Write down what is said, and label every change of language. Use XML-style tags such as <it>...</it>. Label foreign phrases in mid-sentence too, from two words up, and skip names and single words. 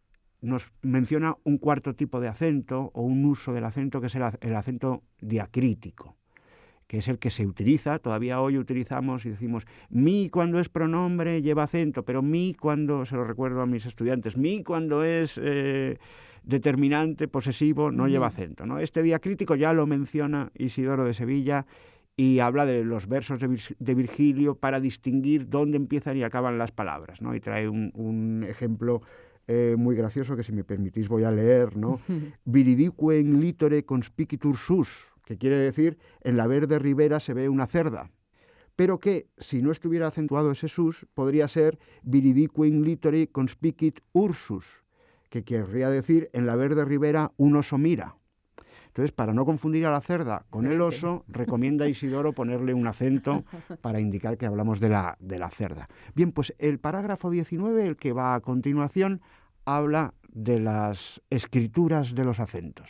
<es>Y nos menciona un cuarto tipo de acento o un uso del acento, que es el acento diacrítico, que es el que se utiliza, todavía hoy utilizamos y decimos mi cuando es pronombre lleva acento, pero mi cuando, se lo recuerdo a mis estudiantes, mi cuando es determinante, posesivo, no lleva acento, ¿no? Este diacrítico ya lo menciona Isidoro de Sevilla y habla de los versos de Virgilio para distinguir dónde empiezan y acaban las palabras, ¿no? Y trae un ejemplo muy gracioso que, si me permitís, voy a leer, ¿no?</es> <la>Viridique in litore conspicitur sus,</la> <es>que quiere decir, en la verde ribera se ve una cerda, pero que, si no estuviera acentuado ese sus, podría ser</es> <la>viridique in litore conspicit ursus,</la> <es>que querría decir, en la verde ribera un oso mira. Entonces, para no confundir a la cerda con el oso, recomienda Isidoro ponerle un acento para indicar que hablamos de la cerda. Bien, pues el parágrafo 19, el que va a continuación, habla de las escrituras de los acentos.</es>